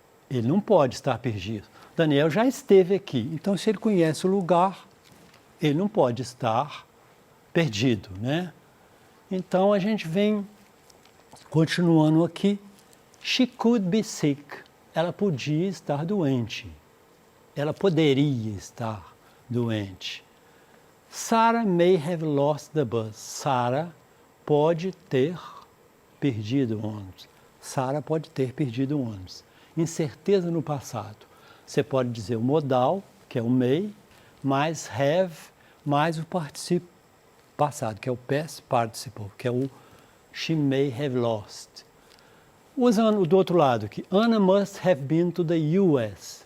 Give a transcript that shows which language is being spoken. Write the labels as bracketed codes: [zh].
[pt] Ele não pode estar perdido. Daniel já esteve aqui. Então, se ele conhece o lugar, ele não pode estar perdido, né? Então, a gente vem continuando aqui. [en] She could be sick. [pt] Ela podia estar doente. Ela poderia estar doente. [en] Sarah may have lost the bus. [pt] Sarah pode ter perdido o ônibus. Sarah pode ter perdido o ônibus. Incerteza no passado. Você pode dizer o modal, que é o may, mais have, mais o particípio passado, que é o past participle, que é o [en] she may have lost. [pt] Usando do outro lado aqui, [en] Anna must have been to the US.